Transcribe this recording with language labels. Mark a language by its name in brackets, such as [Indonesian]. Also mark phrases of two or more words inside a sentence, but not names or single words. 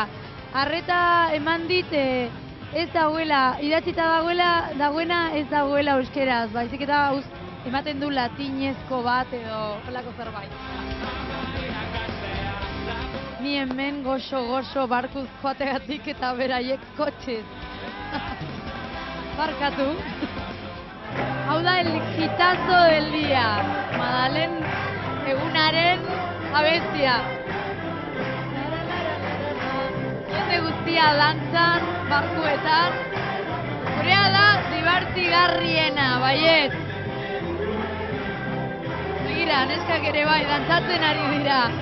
[Basque] Arreta eman dit, ez dagoela, idatzita dagoena ez dagoela euskeraz, baizik eta ematen du latinezko bat edo holako zerbait. Ni hemen goxo barkuz joategatik eta beraiek kotxez. Barkatu. Hau da [Spanish] el hitazo del día. [Basque] Madalen egunaren abestia. Jende guztia dantzan, barkuetan. Gurea da dibertigarriena, baiet. Begira, neskak ere bai, dantzatzen ari dira.